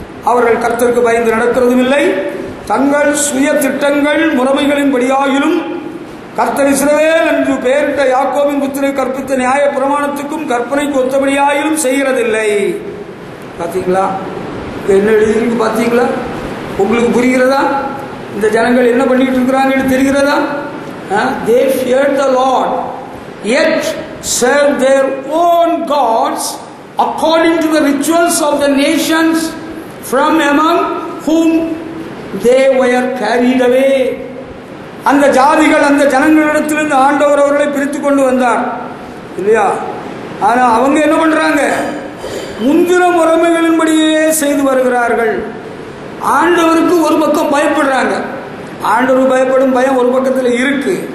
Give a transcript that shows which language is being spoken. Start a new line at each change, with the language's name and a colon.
Tamil: அவர்கள் கர்த்தருக்கு பயந்து நடக்கிறதும் இல்லை, தங்கள் சுய திட்டங்கள் முறைமைகளின்படியாயிலும் கர்த்தர் இஸ்ரவேல் என்று பெயரிட்ட யாக்கோபின் புத்திரை கற்பித்த நியாய பிரமாணத்துக்கும் கற்பனைக்கு ஒத்தபடியாயிலும் செய்கிறதில்லை. பார்த்தீங்களா? என்ன எழுதியிருக்கு பார்த்தீங்களா? உங்களுக்கு புரிகிறதா? இந்த ஜனங்கள் என்ன பண்ணிட்டு இருக்கிறாங்கன்னு தெரிகிறதா?
English: They feared the Lord, yet served their own gods according to the rituals of the nations from among whom they were carried away.
Tamil: அந்த ஜாதிகள் அந்த ஜனங்களிடத்திலிருந்து ஆண்டவர் அவர்களை பிரித்து கொண்டு வந்தார் இல்லையா? ஆனா அவங்க என்ன பண்றாங்க? முந்தின முறைமைகளின்படியே செய்து வருகிறார்கள். ஆண்டவருக்கு ஒரு பக்கம் பயப்படுறாங்க. ஆண்டவருக்கு பயப்படும் பயம் ஒரு பக்கத்தில் இருக்கு.